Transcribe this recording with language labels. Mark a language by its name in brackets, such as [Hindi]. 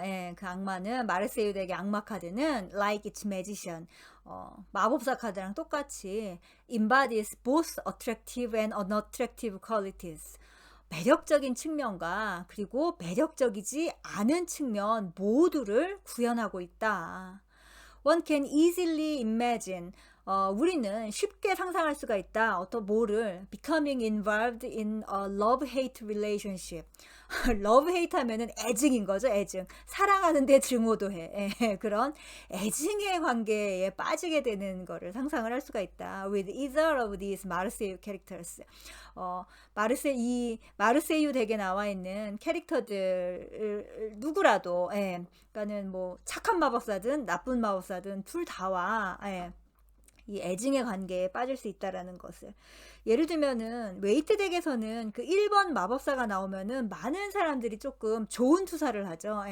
[Korean] 예, 그 악마는 마르세유 덱의 악마 카드는 [English] like its magician, [Korean] 마법사 카드랑 똑같이 [English] embodies both attractive and unattractive qualities. [Korean] 매력적인 측면과 그리고 매력적이지 않은 측면 모두를 구현하고 있다. [English] One can easily imagine. [Korean] 우리는 쉽게 상상할 수가 있다. [English] becoming involved in a love-hate relationship. [Korean] love-hate 하면은 애증인 거죠, 애증. 사랑하는데 증오도 해. 그런 애증의 관계에 빠지게 되는 거를 상상을 할 수가 있다. [English] With either of these 마르세유 characters. [Korean] 마르세유 덱에 나와 있는 캐릭터들 누구라도, 그러니까는 뭐 착한 마법사든 나쁜 마법사든 둘 다와 이 애증의 관계에 빠질 수 있다라는 것을, 예를 들면은 웨이트 덱에서는 그 1번 마법사가 나오면은 많은 사람들이 조금 좋은 투사를 하죠.